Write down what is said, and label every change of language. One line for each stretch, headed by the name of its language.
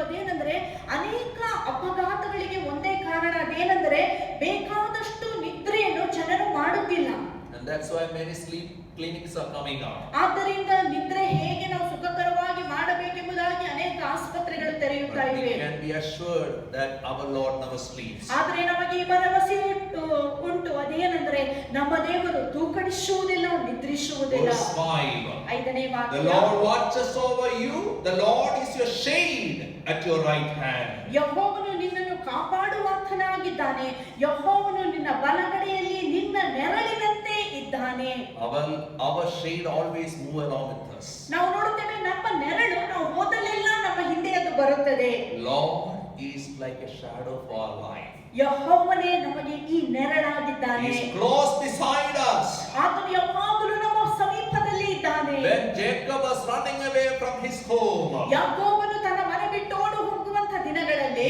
Kannada: ಅದೇನೆಂದರೆ ಅನೇಕ ಅಪಘಾತಗಳಿಗೆ ಒಂದೇ ಕಾರಣ. ಅದೇನೆಂದರೆ ಬೇಕಾದಷ್ಟು ನಿದ್ರೆಯನ್ನು ಜನರು ಮಾಡುತ್ತಿಲ್ಲ.
English: And that's why many sleep clinics are coming out.
Kannada: ಆದ್ದರಿಂದ ನಿದ್ರೆ ಹೇಗೆ ನಾವು ಸುಖಕರವಾಗಿ ಮಾಡಬೇಕೆಂಬುದಾಗಿ ಅನೇಕ ಆಸ್ಪತ್ರೆಗಳು ತೆರೆಯುತ್ತಾ
English: But we
Kannada: ಇವೆ.
English: can be assured that our Lord never sleeps.
Kannada: ಆದರೆ ನಮಗೆ ಈ ಭರವಸೆ ಉಂಟು. ಅದೇನೆಂದರೆ ನಮ್ಮ ದೇವರು ತೂಕಡಿಸುವುದಿಲ್ಲ, ನಿದ್ರಿಸುವುದಿಲ್ಲ.
English: Verse 5.
Kannada: 5ನೇ
English: The
Kannada: ವಾಕ್ಯ,
English: Lord watches over you. The Lord is your shade at your right hand.
Kannada: ಯೆಹೋವನು ನಿನ್ನನ್ನು ಕಾಪಾಡುವಾತನಾಗಿದ್ದಾನೆ. ಯೆಹೋವನು ನಿನ್ನ ಬಲಗಡೆಯಲ್ಲಿ ನಿನ್ನ ನೆರಳಿನಂತೆ ಇದ್ದಾನೆ.
English: Our shade always move along with us.
Kannada: ನಾವು ನೋಡುತ್ತೇವೆ, ನಮ್ಮ ನೆರಳು ನಾವು ಹೋದಲ್ಲೆಲ್ಲ ನಮ್ಮ ಹಿಂದೆ ಅದು ಬರುತ್ತದೆ.
English: Lord is like a shadow for our life.
Kannada: ಯೆಹೋವನೇ ನಮಗೆ ಈ ನೆರಳಾಗಿದ್ದಾನೆ.
English: He is close beside us.
Kannada: ಆತನು ಯಾವಾಗಲೂ ನಮ್ಮ ಸಮೀಪದಲ್ಲಿ ಇದ್ದಾನೆ.
English: When Jacob was running away from his home,
Kannada: ಯಾಕೋಬನು ತನ್ನ ಮನೆ ಬಿಟ್ಟು ಓಡಿ ಹೋಗುವಂತ ದಿನಗಳಲ್ಲಿ